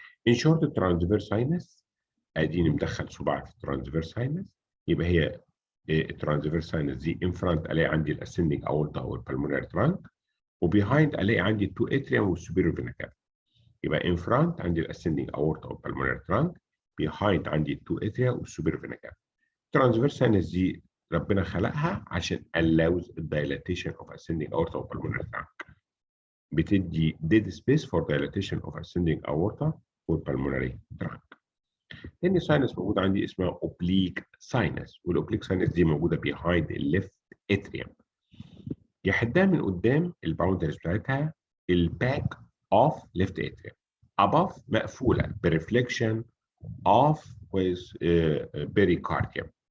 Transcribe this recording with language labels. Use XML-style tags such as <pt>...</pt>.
<en>In short الترانسفيرس sinus اديني مدخل صباعي في الترانسفيرس ساينس، يبقى هي الترانسفيرس ساينس دي ان فرونت الاقي عندي الاسندنج اورتا او البلمونري ترانك، وبيهايند الاقي عندي التو اتريوم والسوبيريور فينا كافا. يبقى ان فرونت عندي الاسندنج اورتا او البلمونري ترانك، بيهايند عندي التو اتريا والسوبيريور فينا كافا. الترانسفيرس ساينس دي ربنا خلقها عشان allows الدايلاتيشن اوف ascending aorta او pulmonary trunk، بتدي dead space for dilatation of ascending aorta or pulmonary trunk.</en> <ar>تاني ساينس موجود عندي اسمها اوبليك ساينس، والاوبليك ساينس دي موجوده</ar> <en>behind الليفت اتريوم،</en> <ar>يحدها من قدام الباوندرز بتاعتها الباك اوف ليفت اتريوم، above مقفوله بريفليكشن اوف with pericardium.</ar>